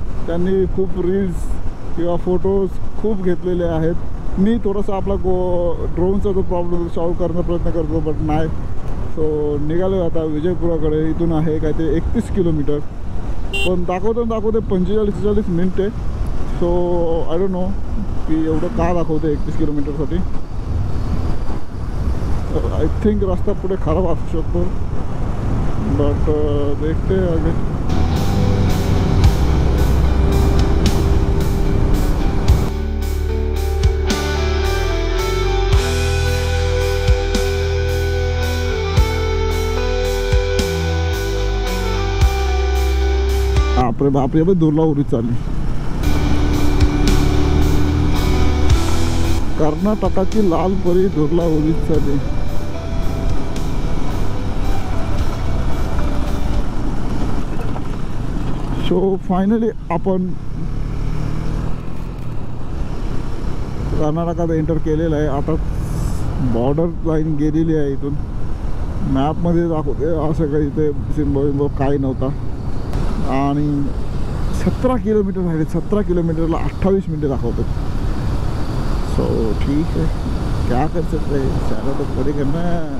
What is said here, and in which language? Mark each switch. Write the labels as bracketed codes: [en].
[mr] त्यांनी खूप रील्स किंवा फोटोज खूप घेतलेले आहेत. मी थोडासा आपला ड्रोनचा जो प्रॉब्लेम सॉल्व करण्याचा प्रयत्न करतो, [en] but [mr] नाही. सो निघालो आता विजयपुराकडे. इथून आहे काय ते 31 किलोमीटर, पण दाखवते 45-46 मिनटे. [en] so I don't know [mr] की एवढं का दाखवते 31 किलोमीटरसाठी. [en] I think [mr] रस्ता पुढे खराब असू शकतो, [hi] बट देखते आगे. [mr] बापरे बाई, दुर्ला उरी चालली. कर्नाटकाची लाल परी दुर्ला उरीत चालली. सो फायनली आपण कर्नाटकात एंटर केलेलं आहे. आता बॉर्डर लाईन गेलेली आहे. इथून मॅपमध्ये दाखवते असं काही ते सिम्बॉ काही नव्हता. आणि 17 किलोमीटर राहिले. 17 किलोमीटरला 28 मिनटे दाखवतात. [hi] सो ठीक है, क्या कर सकते हैं, सारा तो पूरी करना है.